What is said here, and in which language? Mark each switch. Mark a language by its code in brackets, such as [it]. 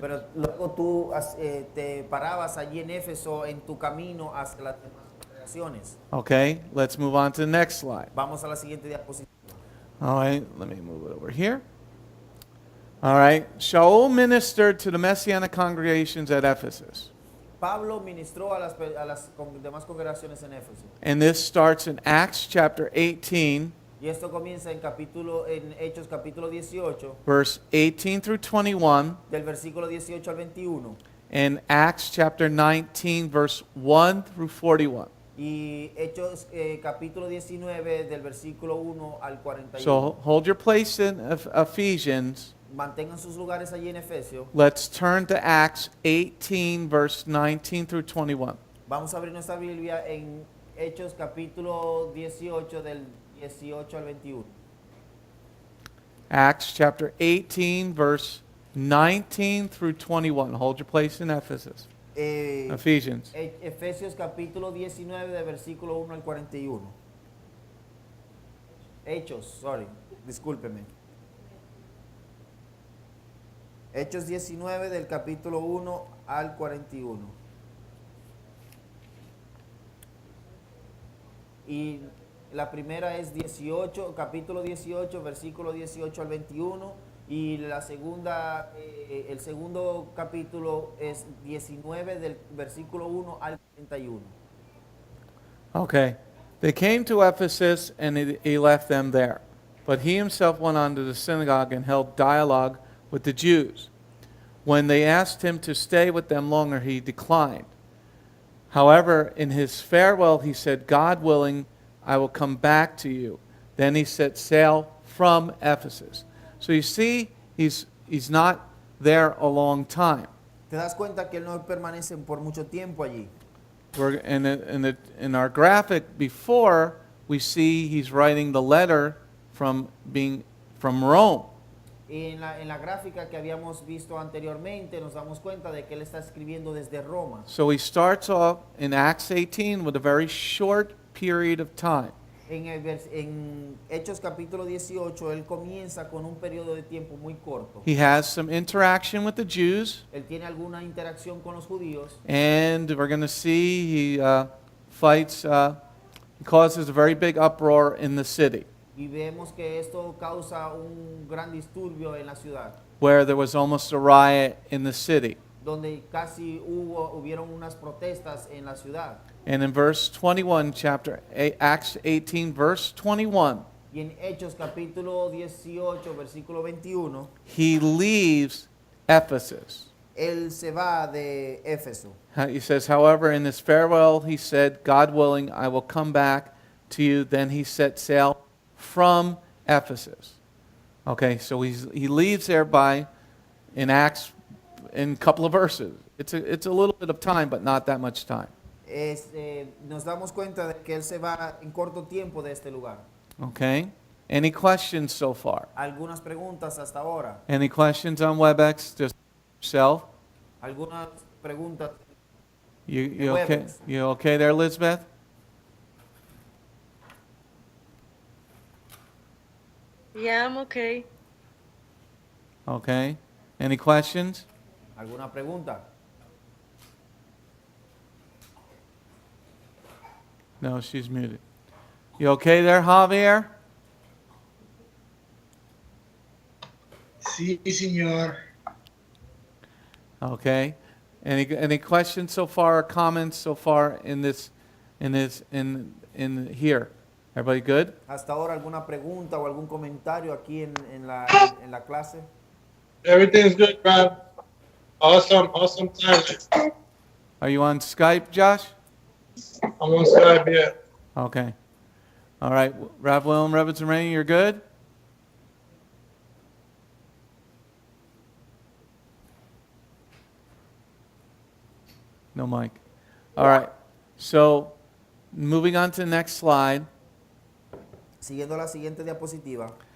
[es] pero luego tú te parabas allí en Éfeso en tu camino hacia las demás congregaciones. [en] Okay, let's move on to the next slide. [es] Vamos a la siguiente diapositiva. [en] All right, let me move it over here. All right, Shaul ministered to the Messianic congregations at Ephesus. [es] Pablo ministró a las demás congregaciones en Éfeso. [en] And this starts in Acts chapter 18, [es] Y esto comienza en Hechos capítulo 18, [en] verse 18 through 21, [es] del versículo 18 al 21. [en] and Acts chapter 19, verse 1 through 41. [es] Y Hechos capítulo 19, del versículo 1 al 41. [en] So hold your place in Ephesians. [es] mantengan sus lugares allí en Efesios. [en] let's turn to Acts 18, verse 19 through 21. [es] Vamos a abrir nuestra Biblia en Hechos capítulo 18 del 18 al 21. [en] Acts chapter 18, verse 19 through 21. Hold your place in Ephesus. Ephesians. [es] Efesios capítulo 19 de versículo 1 al 41. Hechos, discúlpeme. Hechos 19 del capítulo 1 al 41. Y la primera es 18, capítulo 18, versículo 18 al 21. Y la segunda, el segundo capítulo es 19 del versículo 1 al 41. [en] Okay. They came to Ephesus and he left them there. But he himself went on to the synagogue and held dialogue with the Jews. When they asked him to stay with them longer, he declined. However, in his farewell, he said, God willing, I will come back to you. Then he set sail from Ephesus. So you see, he's not there a long time. [es] Te das cuenta que él no permanece por mucho tiempo allí. [en] We're in our graphic before, we see he's writing the letter from Rome. [es] En la gráfica que habíamos visto anteriormente nos damos cuenta de que él está escribiendo desde Roma. [en] So he starts off in Acts 18 with a very short period of time. [es] En Hechos capítulo 18 él comienza con un periodo de tiempo muy corto. [en] He has some interaction with the Jews, [es] Él tiene alguna interacción con los judíos [en] and we're going to see he fights, he causes a very big uproar in the city, [es] y vemos que esto causa un gran disturbio en la ciudad, [en] where there was almost a riot in the city. [es] donde casi hubieron unas protestas en la ciudad. [en] And in verse 21, Acts 18, verse 21, [es] Y en Hechos capítulo 18, versículo 21, [en] he leaves Ephesus. [es] él se va de Éfeso. [en] He says, however, in his farewell, he said, God willing, I will come back to you. Then he set sail from Ephesus. Okay, so he leaves there in Acts, in a couple of verses. It's a little bit of time, but not that much time. [es] Nos damos cuenta de que él se va en corto tiempo de este lugar. [en] Okay? Any questions so far? [es] Algunas preguntas hasta ahora. [en] Any questions on WebEx? Just yourself? [es] Algunas preguntas. [en] You okay? You okay there, Elizabeth? Yeah, I'm okay. Okay. Any questions? [es] ¿Alguna pregunta? [en] No, she's muted. You okay there, Javier? [es] Sí, señor. [en] Okay. Any questions so far or comments so far in here? Everybody good? [es] ¿Hasta ahora alguna pregunta o algún comentario aquí en la clase? [en] Everything's good, Rob. Awesome time. Are you on Skype, Josh? I'm on Skype, yeah. Okay. All right. Rav Willem, Rebbitzin Rainey, you're good? No mic. All right. So, moving on to the next slide. [es] Siguiendo la siguiente diapositiva.